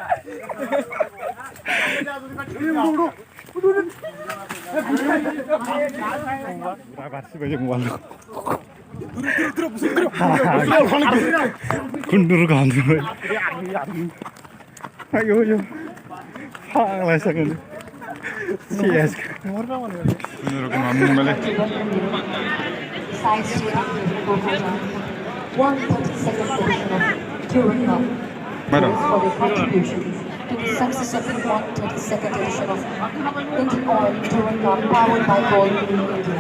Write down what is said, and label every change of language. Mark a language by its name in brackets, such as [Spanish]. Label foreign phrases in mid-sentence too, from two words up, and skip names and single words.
[Bodo] बारसिबाय जों वालखौ खुन्दुर गानजोब्बाय आयौ आयौ फाग्ला जागोन सेस खुनुरुखुम हाबमोनबायलै [English] 132nd edition of DURAND CUP for their contributions to the success of the 132nd edition of Indian Oil DURAND CUP powered by Gold India.